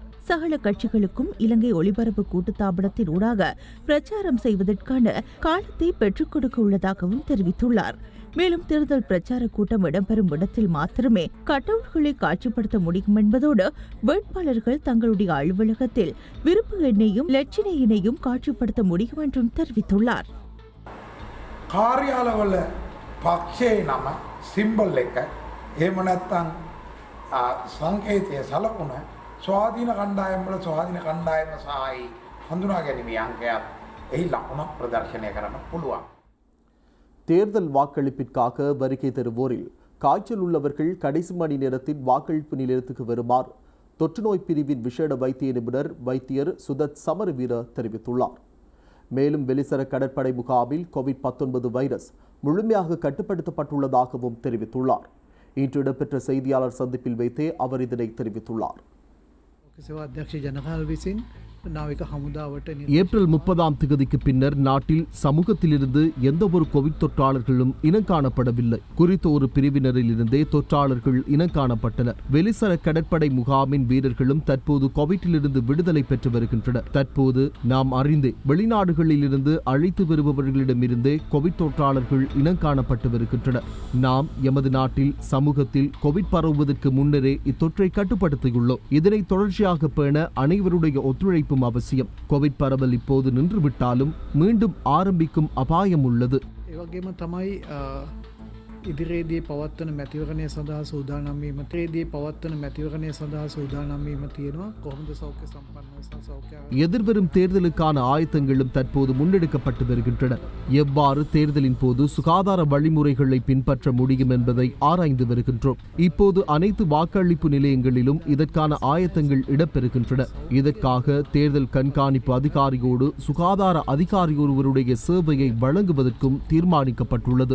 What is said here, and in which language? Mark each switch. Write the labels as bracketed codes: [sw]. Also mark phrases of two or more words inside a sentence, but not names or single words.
[ta] சகல கட்சிகளுக்கும் இலங்கை ஒலிபரப்பு கூட்டுத்தாபனத்தின் ஊடாக பிரச்சாரம் செய்வதற்கான காலத்தை பெற்றுக் கொடுக்க உள்ளதாகவும் தெரிவித்துள்ளார். மேலும் தேர்தல் பிரச்சார கூட்டம் இடம்பெறும் இடத்தில் மாத்திரமே கட்டவுட்களை காட்சிப்படுத்த முடியும் என்பதோடு வேட்பாளர்கள் தங்களுடைய அலுவலகத்தில் விருப்பு எண்ணையும் லட்சண எண்ணையும் காட்சிப்படுத்த முடியும் என்றும் தெரிவித்துள்ளார். [si] කාර්යාලවල පක්ෂයේ නම සිම්බල් එක එහෙම නැත්නම් සංකේතය සලකුණ ස්වාධීන කණ්ඩායම් වල ස්වාධීන කණ්ඩායම සහායි හඳුනා ගැනීමේ අංකයක් එහි ලකුණක් ප්‍රදර්ශනය කරන්න පුළුවන්. [ta] தேர்தல் வாக்களிப்பிற்காக வருகை தருவோரில் காய்ச்சல் உள்ளவர்கள் கடைசி மணி நேரத்தில் வாக்களிப்பு நிலையத்துக்கு வருமாறு தொற்றுநோய் பிரிவின் விசேட வைத்திய நிபுணர் வைத்தியர் சுதத் சமரவீர தெரிவித்துள்ளார். மேலும் வெலிசர கடற்படை முகாமில் COVID-19 வைரஸ் முழுமையாக கட்டுப்படுத்தப்பட்டுள்ளதாகவும் தெரிவித்துள்ளார். இன்று இடம்பெற்ற செய்தியாளர் சந்திப்பில் வைத்தே அவர் இதனை தெரிவித்துள்ளார். [si] අධ්‍යක්ෂ ජනකාල් විසින් නාවික හමුදාවට [ta] ஏப்ரல் 30ஆம் தேதிக்கு பின்னர் நாட்டில் சமூகத்திலிருந்து எந்த ஒரு கோவிட் தொற்றாளர்களும் இனங்காணப்படவில்லை. குறித்த ஒரு பிரிவினரில் இருந்தே தொற்றாளர்கள் இனங்காணப்பட்டனர். வெலிசர கடற்படை முகாமின் வீரர்களும் தற்போது கோவிட்டிலிருந்து விடுதலை பெற்று வருகின்றனர். தற்போது நாம் அறிந்தே வெளிநாடுகளில் இருந்து அழைத்து வருபவர்களிடமிருந்தே கோவிட் தொற்றாளர்கள் இனங்காணப்பட்டு வருகின்றனர். நாம் எமது நாட்டில் சமூகத்தில் கோவிட் பரவுவதற்கு முன்னரே இத்தொற்றை கட்டுப்படுத்தியுள்ளோம். இதனை தொடர்ச்சியாக பேண அனைவருடைய ஒத்துழைப்பும் அவசியம். கோவிட் பரவல் இப்போது நின்றுவிட்டாலும் மீண்டும் ஆரம்பிக்கும் அபாயம் உள்ளது. [si] ඒවගේම තමයි ඉදිරියේදී පවත්වන මැතිවරණය සඳහා සූදානම් වීම පවත්වන මැතිවරණය සඳහා සූදානම් වීම තියෙනවා. කොහොමද සෞඛ්‍ය සම්පන්න සෞඛ්‍ය [ta] எதிர்வரும் தேர்தலுக்கான ஆயத்தங்களும் தற்போது முன்னெடுக்கப்பட்டு வருகின்றன. எவ்வாறு தேர்தலின் போது சுகாதார வழிமுறைகளை பின்பற்ற முடியும் என்பதை ஆராய்ந்து வருகின்றோம். இப்போது அனைத்து வாக்களிப்பு நிலையங்களிலும் இதற்கான ஆயத்தங்கள் இடம்பெறுகின்றன. இதற்காக தேர்தல் கண்காணிப்பு அதிகாரியோடு சுகாதார அதிகாரி ஒருவருடைய சேவையை வழங்குவதற்கும் தீர்மானிக்கப்பட்டுள்ளது.